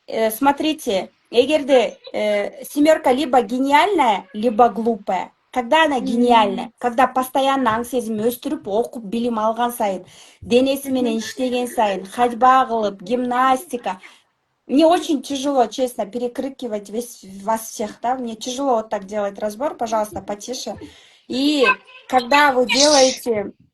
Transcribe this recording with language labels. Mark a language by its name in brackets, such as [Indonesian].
[Russian] Смотрите, [Kyrgyz] эгерде [Russian] семерка либо гениальная, либо глупая. Когда она гениальная? Когда постоянно [Kyrgyz] аң сезим өстүрүп, окуп, билим алган сайын, денеси менен иштеген сайын, ходьба кылып, гимнастика. [Russian] Мне очень тяжело, честно, перекрикивать вас всех, да? Мне тяжело вот так делать разбор, пожалуйста, потише. И когда вы делаете...